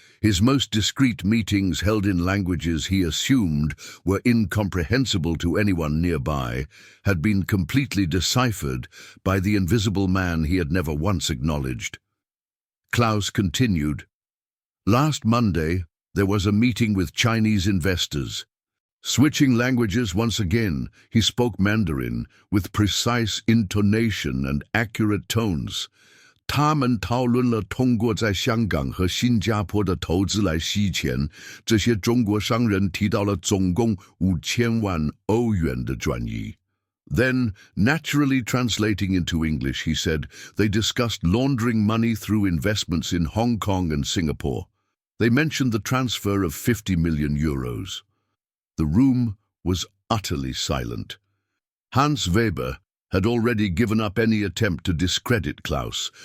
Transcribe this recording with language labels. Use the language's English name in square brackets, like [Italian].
[English] His most discreet meetings, held in languages he assumed were incomprehensible to anyone nearby, had been completely deciphered by the invisible man he had never once acknowledged. Klaus continued. Last Monday, there was a meeting with Chinese investors. Switching languages once again, he spoke Mandarin with precise intonation and accurate tones. [Chinese] 他们讨论了通过在香港和新加坡的投资来吸钱，这些中国商人提到了总共5000万欧元的转移。 [English] Then, naturally translating into English, he said, they discussed laundering money through investments in Hong Kong and Singapore. They mentioned the transfer of 50 million euros. The room was utterly silent. Hans Weber had already given up any attempt to discredit Klaus.